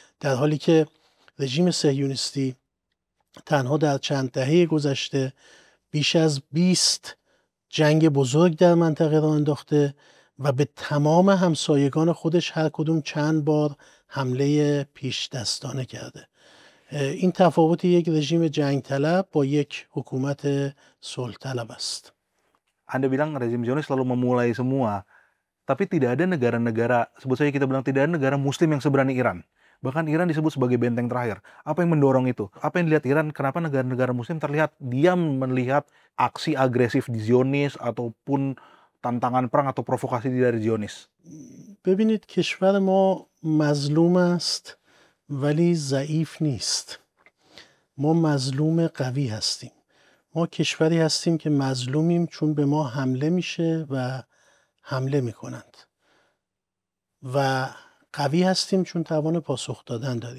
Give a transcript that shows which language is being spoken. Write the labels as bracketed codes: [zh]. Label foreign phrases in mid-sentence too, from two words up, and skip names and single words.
[fa] در حالی که رژیم صهیونیستی تنها در چند دهه گذشته بیش از 20 جنگ بزرگ در منطقه را انداخته و به تمام همسایگان خودش هر کدوم چند بار حمله پیش دستانه کرده. این تفاوت یک رژیم جنگ طلب با یک حکومت صلح طلب است. [id] Anda bilang rezim Zionis selalu memulai semua, tapi tidak ada negara-negara, sebut saja kita bilang tidak ada negara muslim yang seberani Iran. Bahkan Iran disebut sebagai benteng terakhir. Apa yang mendorong itu? Apa yang dilihat Iran? Kenapa negara-negara muslim terlihat diam melihat aksi agresif di Zionis ataupun tantangan perang atau provokasi dari Zionis? [fa] ببینید کشور ما مظلوم است ولی ضعیف نیست. ما مظلوم قوی هستیم. ما کشوری هستیم که مظلومیم چون به ما حمله میشه و حمله میکنند و قوی هستیم چون توان پاسخ دادن داریم.